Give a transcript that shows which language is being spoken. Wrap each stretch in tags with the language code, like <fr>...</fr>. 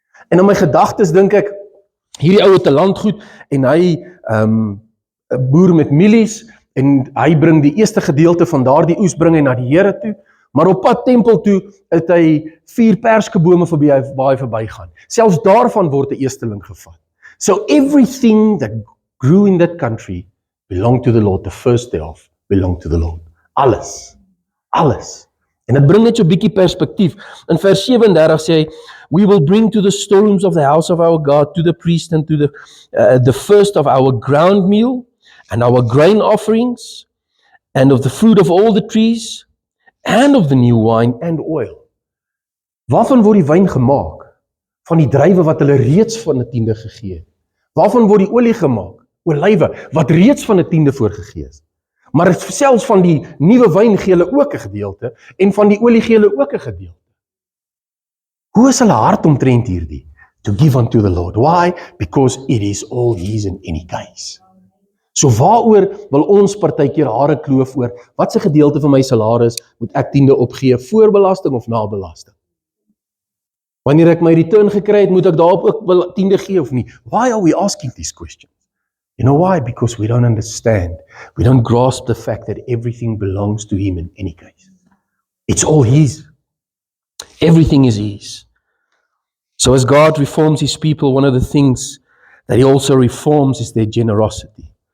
<af>En in my gedagtes dink ek, hierdie ou het 'n landgoed en hy 'n boer met mielies en hy bring die eerste gedeelte van daardie oes bring hy na die Here toe. Maar op pad tempel toe het hy 4 perskebome waar hy verbygaan. Selfs daarvan word 'n eersteling gevat.</af> <en>So everything that grew in that country belonged to the Lord. The first thereof belonged to the Lord.</en> <af>Alles. En dit bring net so 'n bietjie perspektief. In vers 37 sê hy,</af> <en>we will bring to the storerooms of the house of our God, to the priest and to the first of our ground meal and our grain offerings and of the fruit of all the trees and of the new wine and oil.</en> <af>Waarvan word die wyn gemaak? Van die druiwe wat hulle reeds van 'n tiende gegee het. Waarvan word die olie gemaak? Olywe wat reeds van 'n tiende voorgegee is. Maar selfs van die nuwe wyn gee hulle ook 'n gedeelte en van die olie gee hulle ook 'n gedeelte. Hoe is hulle hart omtrent hierdie?</af> <en>To give unto the Lord. Why? Because it is all His in any case.</en> <af>So waaroor wil ons partykeer hare kloof oor, wat se gedeelte van my salaris moet ek tiende opgee, voor belasting of na belasting? Wanneer ek my return gekry het, moet ek daarop ook tiende gee of nie?</af> <en>Why are we asking these questions? You know why? Because we don't understand. We don't grasp the fact that everything belongs to Him in any case. It's all His. Everything is His. So as God reforms His people, one of the things that He also reforms is their generosity.</en>